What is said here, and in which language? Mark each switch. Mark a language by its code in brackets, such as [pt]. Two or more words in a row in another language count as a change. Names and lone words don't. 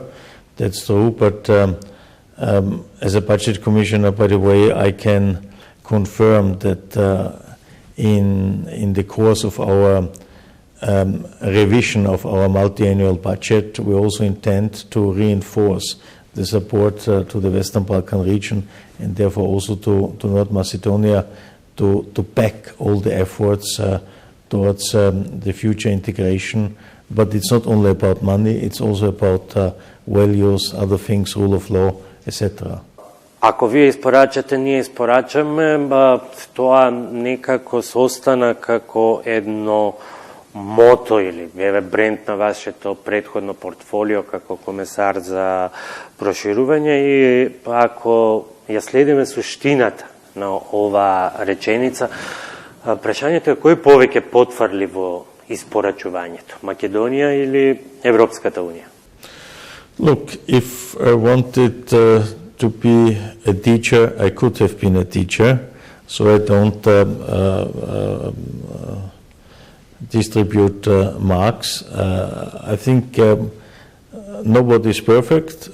[en] That's true, but as a budget commissioner, by the way, I can confirm that in the course of our revision of our multi-annual budget, we also intend to reinforce the support to the Western Balkan region, and therefore also to North Macedonia, to back all the efforts towards the future integration. But it's not only about money, it's also about values, other things, rule of law, etc. [mk] Ако вие испорачате, ние испорачаме, тоа некако состана како едно мото или бренд на вашето предходно портфолио како комесар за проширување, и ако ја следиме суштината на ова реченица, прашањето е кој повеќе потврли во испорачувањето, Македонија или Европската унија? [en] Look, if I wanted to be a teacher, I could have been a teacher, so I don't distribute marks. I think nobody is perfect.